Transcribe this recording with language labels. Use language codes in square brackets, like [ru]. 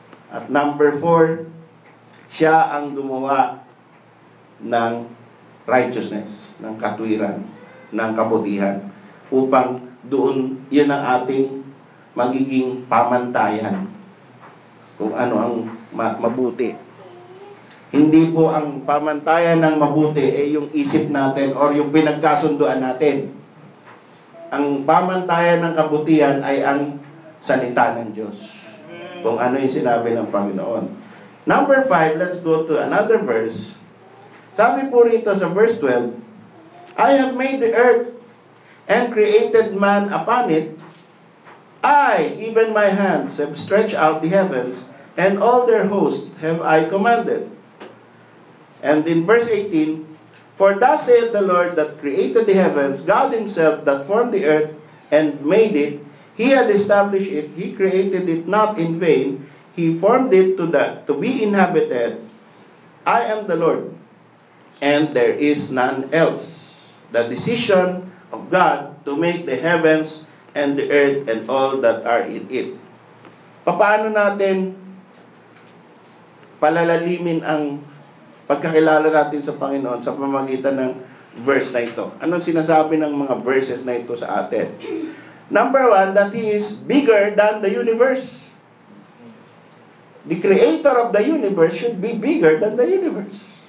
[tl] At number 4, siya ang gumawa ng righteousness, ng katwiran, ng kabutihan, upang doon, yun ang ating magiging pamantayan kung ano ang mabuti. Hindi po ang pamantayan ng mabuti ay yung isip natin or yung pinagkasunduan natin. Ang pamantayan ng kabutihan ay ang salita ng Diyos. Kung ano yung sinabi ng Panginoon. [en] Number 5, let's go to another verse. [tl] Sabi po rito sa [en] verse 12, I have made the earth and created man upon it. I, even my hands, have stretched out the heavens, and all their host have I commanded. And in verse 18, For thus saith the Lord that created the heavens, God himself that formed the earth and made it. He had established it. He created it not in vain. He formed it to be inhabited. I am the Lord, and there is none else. The decision of God to make the heavens and the earth and all that are in it. [tl] Paano natin palalalimin ang pagkakilala natin sa Panginoon sa pamamagitan ng verse na ito? Anong sinasabi ng mga verses na ito sa atin? [en] Number 1, that He is bigger than the universe. The creator of the universe should be bigger than the universe.